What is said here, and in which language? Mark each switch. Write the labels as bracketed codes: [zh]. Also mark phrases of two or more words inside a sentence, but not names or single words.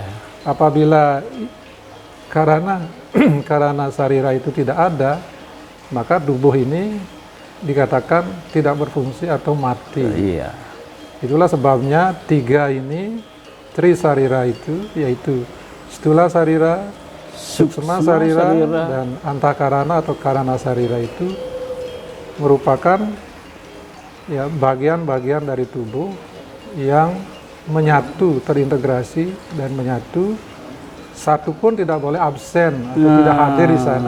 [id] Apabila karana sarira itu tidak ada, maka tubuh ini dikatakan tidak berfungsi atau mati. Iya. Itulah sebabnya tiga ini, trisarira itu, yaitu stula sarira, suksma sarira, dan antakarana atau karana sarira itu merupakan ya bagian-bagian dari tubuh yang menyatu, terintegrasi dan menyatu. Satu pun tidak boleh absen atau tidak hadir di sana.